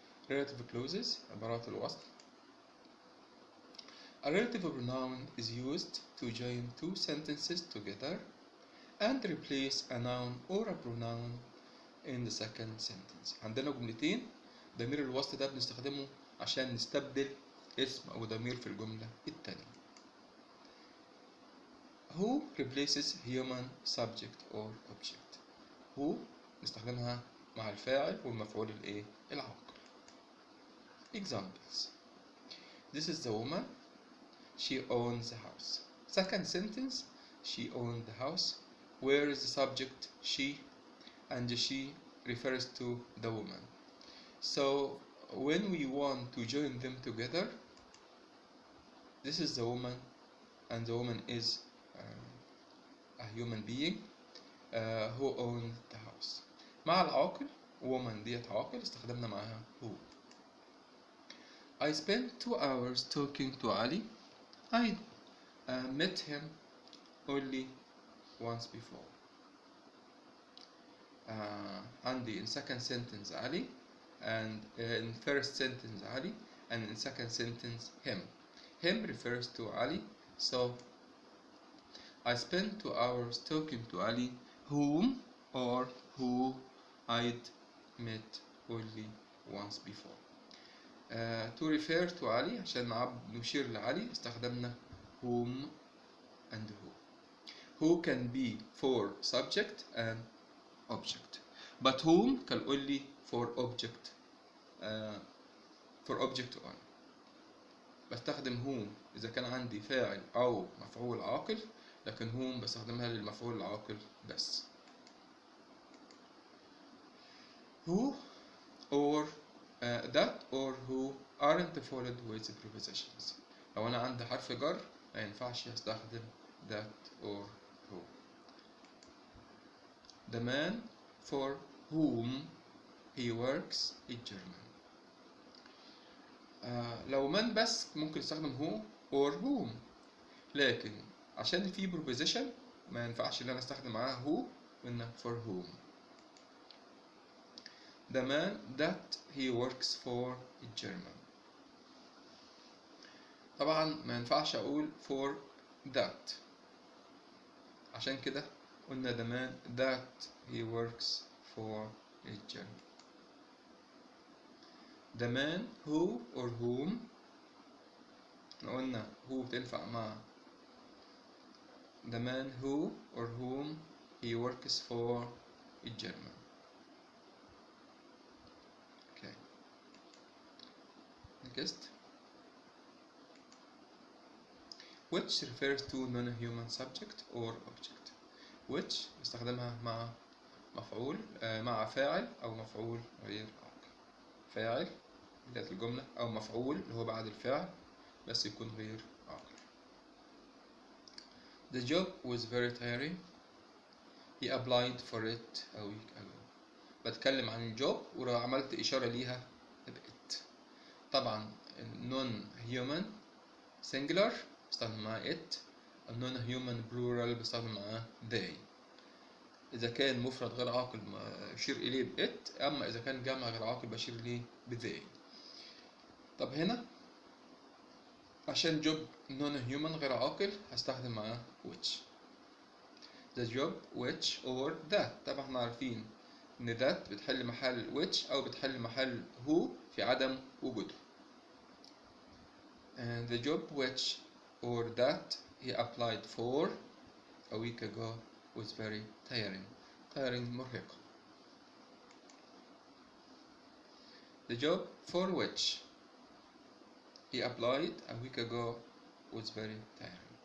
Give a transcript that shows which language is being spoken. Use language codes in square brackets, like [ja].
[en] Relative clauses، [ar] عبارات الوصل. [en] A relative pronoun is used to join two sentences together and replace a noun or a pronoun in the second sentence. [ar] عندنا جملتين، ضمير الوصل ده بنستخدمه عشان نستبدل اسم أو ضمير في الجملة التانية. [en] Who replaces human subject or object. [ar] Who نستخدمها مع الفاعل والمفعول العاقل. [en] Examples: This is the woman. She owns the house. Second sentence: she owned the house. Where is the subject? She, and she refers to the woman. So when we want to join them together, this is the woman, and the woman is a human being who owned the house. [ar] مع العاقل woman ديت عاقل استخدمنا معاها who. [en] I spent 2 hours talking to Ali. I met him only once before. عندي in second sentence Ali, and in first sentence Ali, and in second sentence him. Him refers to Ali, so I spent 2 hours talking to Ali, whom or who I'd met only once before. To refer to Ali [ar] عشان نشير لعلي استخدمنا [en] whom and who. Who can be for subject and object, but whom can only for object only. [ar] بستخدم whom إذا كان عندي فاعل أو مفعول عاقل، لكن whom بستخدمها للمفعول العاقل بس. [en] Who or that or who aren't followed with prepositions. [ar] لو أنا عندي حرف جر ما ينفعش أستخدم that or who. [en] The man for whom he works is German. [ar] لو من بس ممكن استخدم who or whom، لكن عشان في preposition ما ينفعش ان انا استخدم معاها who وإن for whom. [en] The man that he works for is German. [ar] طبعا ما ينفعش اقول [en] for that، [ar] عشان كده قلنا [en] the man that he works for is German. The man who or whom قلنا who [ar] بتنفع مع [en] the man who or whom he works for is German. Okay. Next. Which refers to non-human subject or object. [ar] Which استخدمها مع مفعول مع فاعل أو مفعول غير عاقل. فاعل بداية الجملة أو مفعول اللي هو بعد الفعل بس يكون غير عاقل. [en] The job was very tiring. He applied for it a week ago. [ar] بتكلم عن الجوب وعملت إشارة ليها بإت. طبعا non-human singular بستخدم معاه it، non-human plural بستخدم معاه they. إذا كان مفرد غير عاقل بشير إليه بإت، أما إذا كان جمع غير عاقل بشير إليه بthey. طب هنا عشان job non human غير عاقل هستخدم معاه which. [en] the job which or that. [ar] طبعا احنا عارفين ان that بتحل محل which او بتحل محل who في عدم وجوده. [en] and the job which or that he applied for a week ago was very tiring. [ar] مرهقة. [en] the job for which he applied a week ago was very tiring.